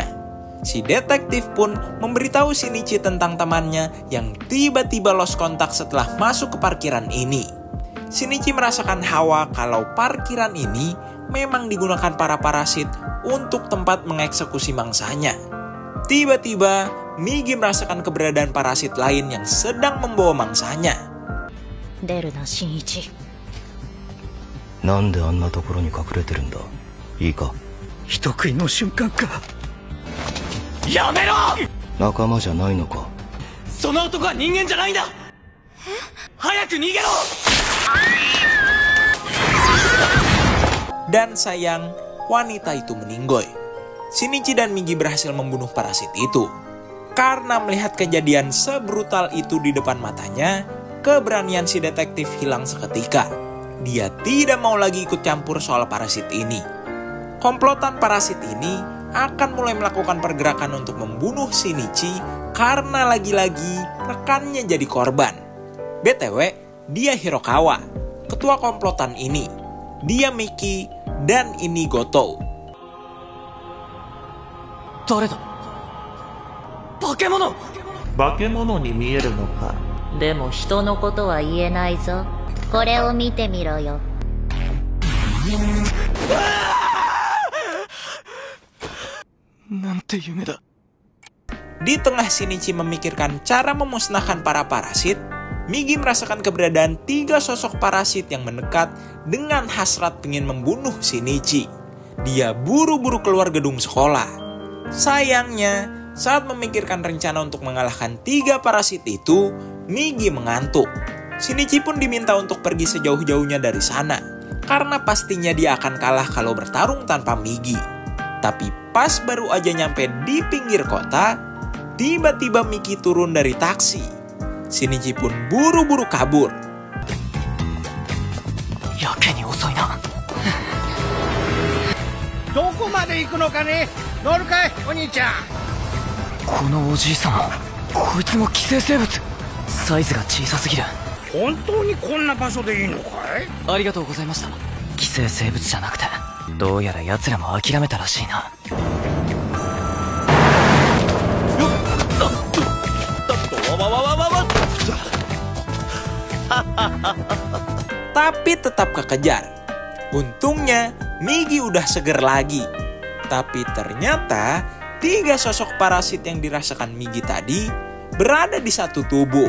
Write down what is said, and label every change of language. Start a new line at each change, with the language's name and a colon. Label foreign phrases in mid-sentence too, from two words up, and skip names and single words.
Indonesian: Si detektif pun memberitahu Shinichi tentang temannya yang tiba-tiba lost kontak setelah masuk ke parkiran ini. Shinichi merasakan hawa kalau parkiran ini memang digunakan para parasit untuk tempat mengeksekusi mangsanya. Tiba-tiba, Migi merasakan keberadaan parasit lain yang sedang membawa mangsanya.
Japanese: 出るな、新一。なんであんなところに隠れてるんだ。いいか。人食いの瞬間か。やめろ。仲間じゃないのか。その男は人間じゃないんだ。早く逃げろ。
Indonesian: Dan sayang, wanita itu meninggoy. Shinichi dan Migi berhasil membunuh parasit itu. Karena melihat kejadian sebrutal itu di depan matanya, keberanian si detektif hilang seketika. Dia tidak mau lagi ikut campur soal parasit ini. Komplotan parasit ini akan mulai melakukan pergerakan untuk membunuh Shinichi karena lagi-lagi rekannya jadi korban. BTW, dia Hirokawa, ketua komplotan ini. Dia Miki dan ini Gotou.
Japanese: 誰だ。化け物。化け物に見えるのか。でも人のことは言えないぞ。これを見てみろよ。なんて夢だ。
Indonesian: Di tengah Shinichi memikirkan cara memusnahkan para parasit, Migi merasakan keberadaan 3 sosok parasit yang mendekat dengan hasrat ingin membunuh Shinichi. Dia buru-buru keluar gedung sekolah. Sayangnya, saat memikirkan rencana untuk mengalahkan 3 parasit itu, Migi mengantuk. Shinichi pun diminta untuk pergi sejauh-jauhnya dari sana, karena pastinya dia akan kalah kalau bertarung tanpa Migi. Tapi pas baru aja nyampe di pinggir kota, tiba-tiba Miki turun dari taksi. Shinichi pun buru-buru kabur.
Japanese: やけに遅いな. どこまで行くのかね。乗るかい、お兄ちゃん。このおじいさんも、こいつも寄生生物。サイズが小さすぎる。本当にこんな場所でいいのかい？ありがとうございました。寄生生物じゃなくて、どうやら奴らも諦めたらしいな。
Indonesian: Tapi tetap kekejar. Untungnya Migi udah seger lagi. Tapi ternyata 3 sosok parasit yang dirasakan Migi tadi berada di satu tubuh.